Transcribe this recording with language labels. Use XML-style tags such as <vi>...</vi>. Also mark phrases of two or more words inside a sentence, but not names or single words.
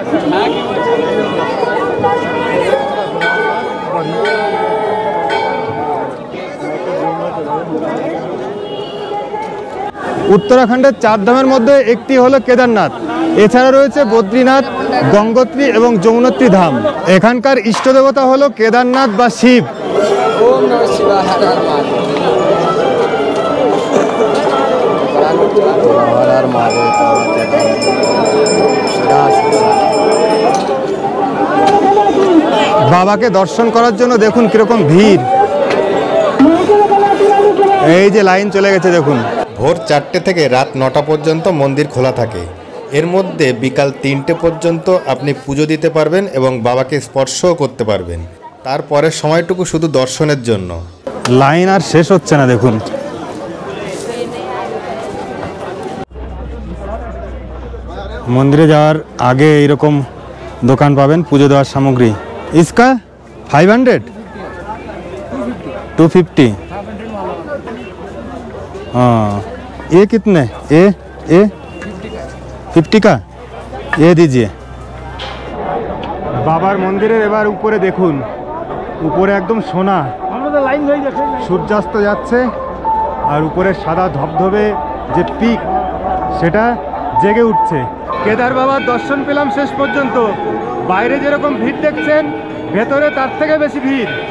<bn>উত্তরাখণ্ডের 4 ধামের মধ্যে একটি হলো কেদারনাথ। এছাড়া রয়েছে বদ্রীনাথ, গঙ্গোত্রী এবং যমুনোত্রী ধাম। এখানকার ইষ্ট দেবতা হলো কেদারনাথ বা শিব।</bn> <sa>ओम नमः शिवाय हर हर महादेव।</sa> <bn>বাবাকে দর্শন করার জন্য দেখুন কিরকম ভিড়। এই যে লাইন চলে গেছে দেখুন। ভোর 4টে থেকে রাত 9টা পর্যন্ত মন্দির খোলা থাকে। এর মধ্যে বিকাল 3টে পর্যন্ত আপনি পুজো দিতে পারবেন এবং বাবাকে স্পর্শও করতে পারবেন। তারপরের সময়টুকু শুধু দর্শনের জন্য। লাইন আর শেষ হচ্ছে না দেখুন। মন্দিরে যাওয়ার আগে এইরকম দোকান পাবেন পুজো দেওয়ার সামগ্রী।</bn> <hi>ইসকা 500, 250। हाँ, ये कितने? ये 50 का ये दीजिए।</hi> <bn>বাবার মন্দিরের এবার উপরে দেখুন, উপরে একদম সোনা, সূর্যাস্ত যাচ্ছে আর উপরে সাদা ধবধবে যে পিক সেটা জেগে উঠছে। কেদার বাবার দর্শন পেলাম শেষ পর্যন্ত। বাইরে যেরকম ভিড় দেখছেন, ভেতরে তার থেকে বেশি ভিড়।</bn>